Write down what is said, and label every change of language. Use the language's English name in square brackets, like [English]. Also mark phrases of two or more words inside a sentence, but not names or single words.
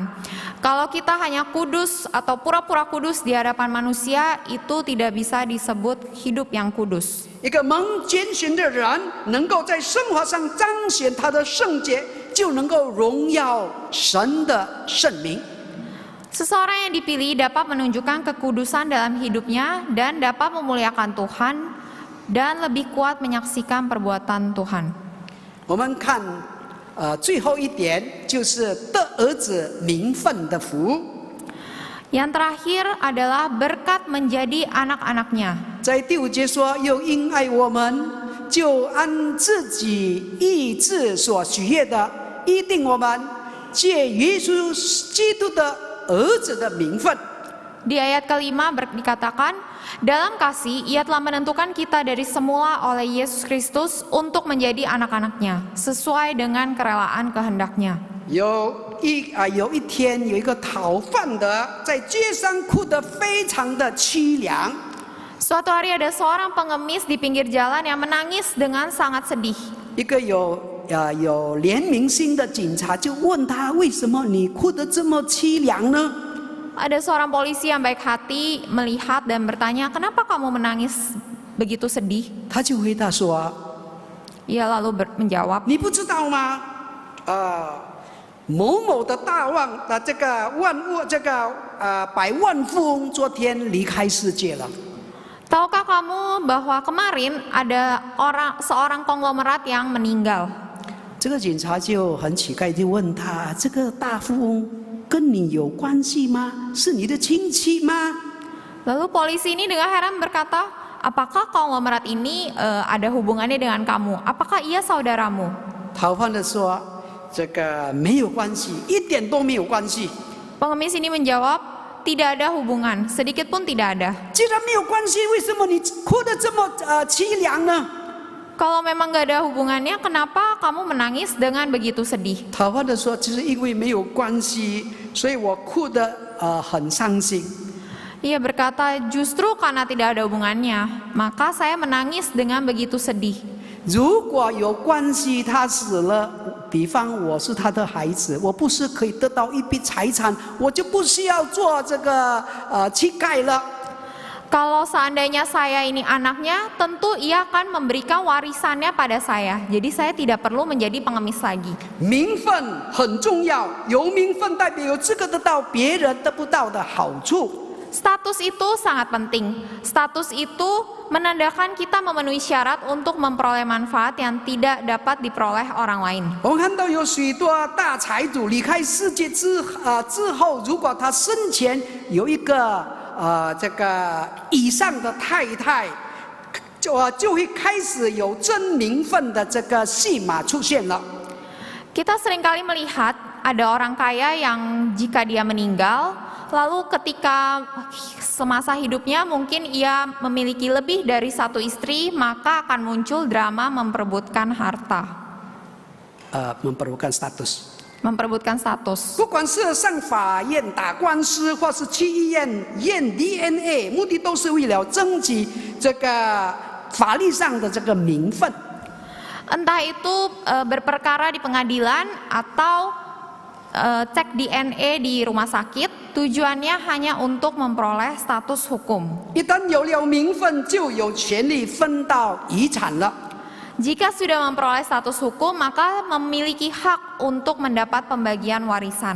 [Indonesian] Kalau kita hanya kudus atau pura-pura kudus di hadapan manusia, itu tidak bisa disebut hidup yang kudus. [Chinese] 一个蒙拣选的人，能够在生活上彰显他的圣洁，就能够荣耀神的圣名。 [Indonesian] Seseorang yang dipilih dapat menunjukkan kekudusan dalam hidupnya dan dapat memuliakan Tuhan dan lebih kuat menyaksikan perbuatan Tuhan. [Chinese] 我们看，最后一点就是得儿子名分的福。 [Indonesian] Yang terakhir adalah berkat menjadi anak-anaknya. [Chinese] 在第5节说，又因爱我们，就按自己意志所许悦的，预定我们借耶稣基督的儿子的名分。 [Indonesian] Di ayat kelima dikatakan, dalam kasih ia telah menentukan kita dari semula oleh Yesus Kristus untuk menjadi anak-anaknya, sesuai dengan kerelaan kehendaknya. [Chinese] 有一天，有一个讨饭的在街上哭得非常的凄凉。 [Indonesian] Suatu hari ada seorang pengemis di pinggir jalan yang menangis dengan sangat sedih. [Chinese] 一个有怜悯心的警察就问他：为什么你哭得这么凄凉呢？ [Indonesian] Ada seorang polisi yang baik hati melihat dan bertanya, kenapa kamu menangis begitu sedih. [Chinese] 他就回答说 [Indonesian] Ia lalu menjawab, [Chinese] 你不知道吗？某某的大万这个万物这个百万富翁昨天离开世界了。 [Indonesian] tahukah kamu bahwa kemarin ada seorang konglomerat yang meninggal? [Chinese] 这个警察就很奇怪，就问他：这个大富翁跟你有关系吗？是你的亲戚吗？ [Indonesian] Lalu polisi ini dengan heran berkata, apakah konglomerat ini ada hubungannya dengan kamu? Apakah ia saudaramu? [Chinese] 逃犯的说：这个没有关系，一点都没有关系。 [Indonesian] Pengemis ini menjawab, tidak ada hubungan, sedikit pun tidak ada. [Chinese] 既然没有关系，为什么你哭得这么凄凉呢？ [Indonesian] Kalau memang gak ada hubungannya, kenapa kamu menangis dengan begitu sedih? [Chinese] 逃犯的说：只是因为没有关系，所以我哭得很伤心。 [Indonesian] Ia berkata, justru karena tidak ada hubungannya, maka saya menangis dengan begitu sedih. [Chinese] 如果有关系，他死了，比方我是他的孩子，我不是可以得到一笔财产，我就不需要做这个乞丐了。 [Indonesian] Kalau seandainya saya ini anaknya, tentu ia akan memberikan warisannya pada saya. Jadi saya tidak perlu menjadi pengemis lagi. [Chinese] 名分很重要，有名分代表有资格得到别人得不到的好处。 [Indonesian] Status itu sangat penting. Status itu menandakan kita memenuhi syarat untuk memperoleh manfaat yang tidak dapat diperoleh orang lain. [Chinese] 我们看到有许多大财主离开世界之后，如果他生前有一个这个以上的太太，就会开始有争名分的这个戏码出现了。 [Indonesian] Kita seringkali melihat ada orang kaya yang jika dia meninggal, lalu ketika semasa hidupnya mungkin ia memiliki lebih dari satu istri, maka akan muncul drama memperebutkan harta. memperebutkan status. Memperebutkan status. [Chinese] 不管是上法院打官司，或是去医院验 DNA， 目的都是为了争取这个法律上的这个名分。 [Indonesian] Entah itu berperkara di pengadilan atau cek DNA di rumah sakit, tujuannya hanya untuk memperoleh status hukum. [Chinese] 一旦有了名分，就有权利分到遗产了。 [Indonesian] Jika sudah memperoleh status hukum, maka memiliki hak untuk mendapat pembagian warisan.